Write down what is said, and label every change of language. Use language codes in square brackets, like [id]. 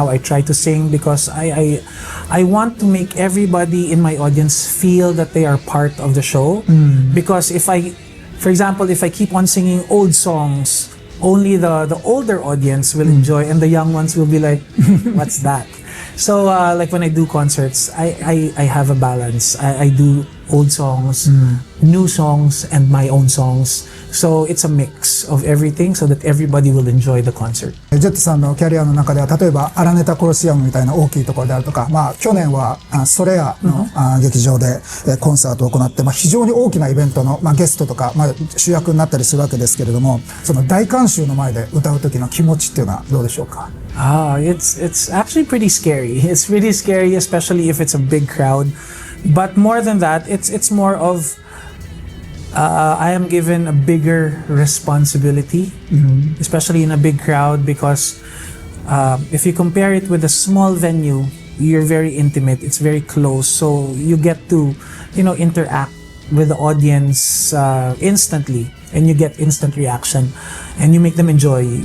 [en] Yes. Now I try to sing because I want to make everybody in my audience feel that they are part of the show, because if I keep on singing old songs, only the older audience will enjoy, and the young ones will be like, what's that? So like when I do concerts, I have a balance. I do old songs, new songs, and my own songs. So it's a mix of everything so that everybody will enjoy the concert. [ja] ジェットさんのキャリアの中では、例えばアラネタコロシアムみたいな大きいところであるとか、去年はソレアの劇場でコンサートを行って、非常に大きなイベントのゲストとか、主役になったりするわけですけれども、その大観衆の前で歌う時の気持ちっていうのはどうでしょうか [en] ？It's actually pretty scary. It's really scary, especially if it's a big crowd. But more than that, it's more of I am given a bigger responsibility, especially in a big crowd, because if you compare it with a small venue, you're very intimate, it's very close, so you get to, interact with the audience instantly, and you get instant reaction, and you make them enjoy.